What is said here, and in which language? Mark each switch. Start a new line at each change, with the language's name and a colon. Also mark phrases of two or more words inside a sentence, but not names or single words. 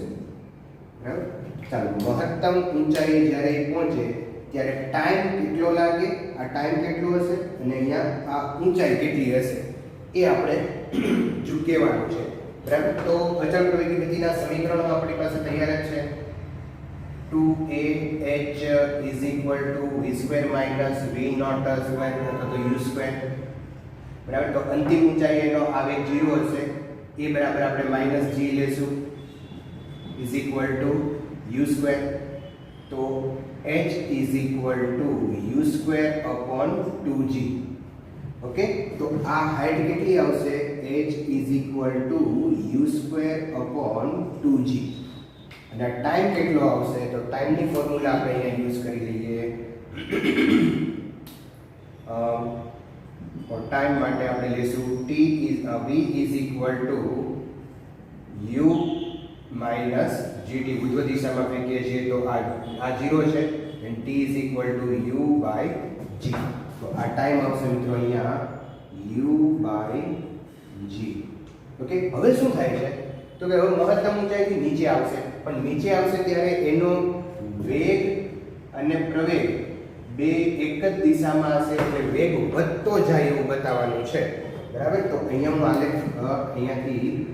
Gujarati: બરાબર, ચાલો, મહત્તમ ઊંચાઈએ જ્યારે પહોંચે ત્યારે ટાઈમ કેટલો લાગે, આ ટાઈમ કેટલો હશે અને અહીંયા આ ઊંચાઈ કેટલી હશે એ આપણે કહેવાનું છે. બરાબર, તો અચળ પ્રવેગી ગતિના સમીકરણો આપણી પાસે તૈયાર જ છે.
English: 2ah is equal to v² minus v0 square
Gujarati: અથવા તો
English: u².
Gujarati: બરાબર, તો અંતિમ ઊંચાઈ એનો આવેગ 0 હશે, એ બરાબર આપણે માઈનસ g લેશું
English: is equal to u². તો h is equal to u² upon 2g.
Gujarati: ઓકે, તો આ હાઈટ કેટલી આવશે?
English: h is equal to u²/2g
Gujarati: અને ટાઈમ કેટલો આવશે તો ટાઈમની ફોર્મ્યુલા આપણે અહીંયા યુઝ કરી લઈએ ટાઈમ માટે આપણે લઈશું v
English: is equal to u minus gt
Gujarati: ઉર્ધ્વ દિશામાં ફેંકીએ છીએ તો આ 0 છે
English: and t is equal to u by g
Gujarati: તો આ ટાઈમ આવશે મિત્રો અહીંયા
English: u by g
Gujarati: ઓકે હવે શું થાય છે તો કે હવે મહત્તમ ઊંચાઈથી નીચે આવશે પણ નીચે આવશે ત્યારે એનો વેગ અને પ્રવેગ બે એક જ દિશામાં હશે એટલે વેગ વધતો જાય એવું બતાવવાનું છે બરાબર તો અહીંયા હું આલેખ અહીંયાથી